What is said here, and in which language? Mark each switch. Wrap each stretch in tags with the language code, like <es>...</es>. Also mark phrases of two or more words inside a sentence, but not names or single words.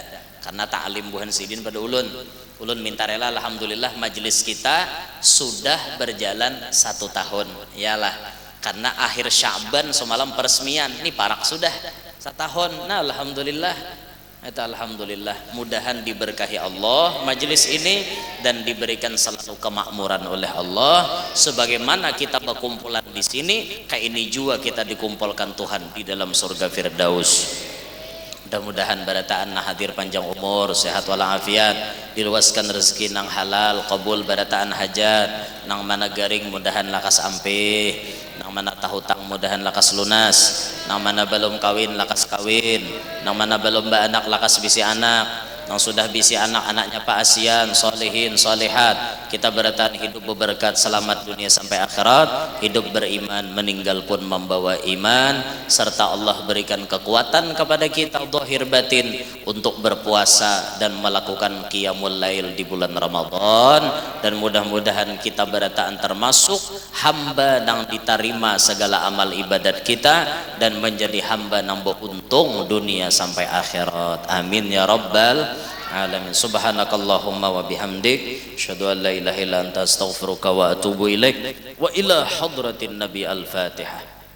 <bjn>Karena ta'lim buhan sidin pada ulun. Ulun minta rela, alhamdulillah majelis kita sudah berjalan 1 tahun. Iyalah, karena akhir Sya'ban semalam peresmian, nih parak sudah 1 tahun.</bjn> <id>Nah, alhamdulillah. Alhamdulillah, mudahan diberkahi Allah majelis ini dan diberikan selalu kemakmuran oleh Allah. Sebagaimana kita berkumpulan di sini, kayak ini juga kita dikumpulkan Tuhan di dalam surga Firdaus.</id> <bjn>Mudah-mudahan barataan hadir panjang umur, sehat walafiat, diluaskan rezeki nang halal, kabul barataan hajat, nang mana garing mudahan lakas ampih, nang mana tahutang mudahan lakas lunas, nang mana belum kawin lakas kawin, nang mana belum anak lakas bisi anak, nang sudah bisi anak-anaknya paasian, solehin, solehat.</bjn> <id>Kita bertahan hidup berberkat, selamat dunia sampai akhirat, hidup beriman, meninggal pun membawa iman, serta Allah berikan kekuatan kepada kita zahir batin untuk berpuasa dan melakukan</id> <ar>قيام الليل</ar> <id>di bulan Ramadan. Dan mudah-mudahan kita bertahan termasuk hamba yang diterima segala amal ibadat kita dan menjadi hamba yang beruntung dunia sampai akhirat.</id> <ar>آمين يا رب العالمين. سبحانك اللهم وبحمدك أشهد أن لا إله إلا أنت أستغفرك وأتوب إليك وإلى حضرة النبي الفاتحة.</ar>